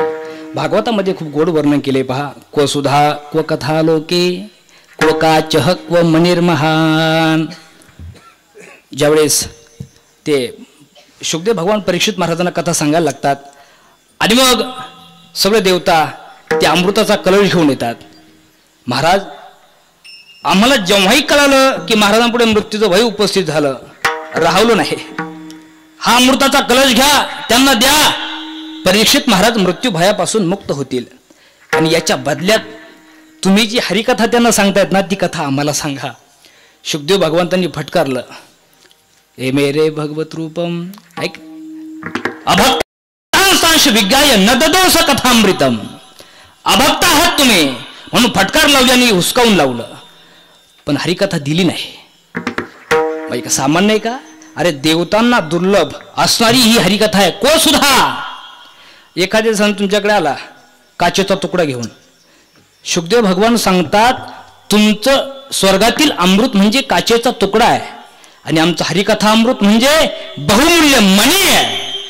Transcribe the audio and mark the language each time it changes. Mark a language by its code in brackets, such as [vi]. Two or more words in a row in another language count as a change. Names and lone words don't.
[mr] भागवतामध्ये खूप गोड वर्णन केले पहा. [sa] क्व सुधा क्व कथा लोके क्व काचह क्व मनिर्महान. [mr] ज्यावेळेस ते शुकदेव भगवान परीक्षित महाराजांना कथा सांगायला लागतात आणि मग सगळे देवता ते अमृताचा कलश घेऊन येतात. महाराज, आम्हाला जेव्हाही कळालं की महाराजांपुढे मृत्यूचं भय उपस्थित झालं, राहवलं नाही. हा अमृताचा कलश घ्या, त्यांना द्या, परीक्षित महाराज मृत्यू भयापासून मुक्त होतील. आणि याच्या बदल्यात तुम्ही जी हरिकथा त्यांना सांगतायत ना, ती कथा आम्हाला सांगा. शुकदेव भगवंतांनी फटकारलं, [sa] ए मेरे भगवत रूपम, ऐक, अभक्तांश विज्ञाय न ददोस कथामृतम. [mr] अभक्त आहात तुम्ही म्हणून फटकार लावली आणि हुसकावून लावलं, पण हरिकथा दिली नाही. बाई का सामान्य आहे का? अरे देवतांना दुर्लभ असणारी ही हरिकथा आहे. को सुद्धा एखाद्या जण तुमच्याकडे आला काचेचा तुकडा घेऊन, शुकदेव भगवान सांगतात तुमचं स्वर्गातील अमृत म्हणजे काचेचा तुकडा आहे आणि आमचं हरिकथा अमृत म्हणजे बहुमूल्य मणी आहे.